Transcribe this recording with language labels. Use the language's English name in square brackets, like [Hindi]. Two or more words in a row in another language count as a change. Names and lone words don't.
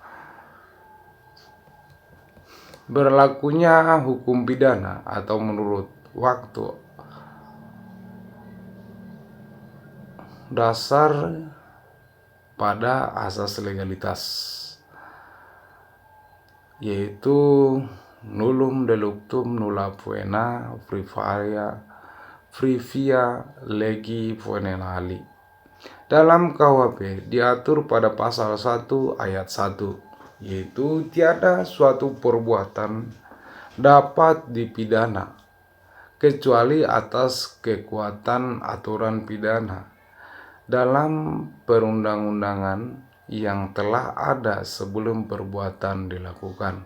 [Indonesian] Berlakunya hukum pidana atau menurut waktu dasar pada asas legalitas, yaitu [Latin] nullum delictum nulla poena previa legi poenali. [Indonesian] Dalam KUHP diatur pada pasal 1 ayat 1, yaitu tiada suatu perbuatan dapat dipidana kecuali atas kekuatan aturan pidana dalam perundang-undangan yang telah ada sebelum perbuatan dilakukan.